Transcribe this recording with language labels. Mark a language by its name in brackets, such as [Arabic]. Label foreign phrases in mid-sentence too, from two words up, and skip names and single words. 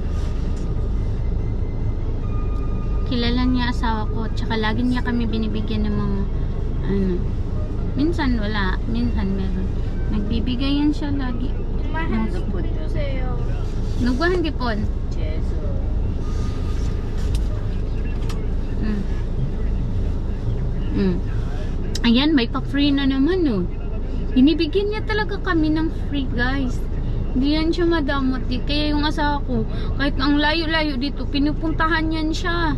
[Filipino] Kilala niya asawa ko. Tsaka lagi niya kami binibigyan ng mga minsan wala, minsan meron. Nagbibigay yan siya lagi. [Korean] 엄마 핸드폰 주세요. 누구 핸드폰? 재수. [Filipino] Ayan, may pa-free na naman Binibigyan niya talaga kami ng free, guys. Hindi yan siya madamot Kaya yung asawa ko, kahit ang layo-layo dito, pinupuntahan yan siya.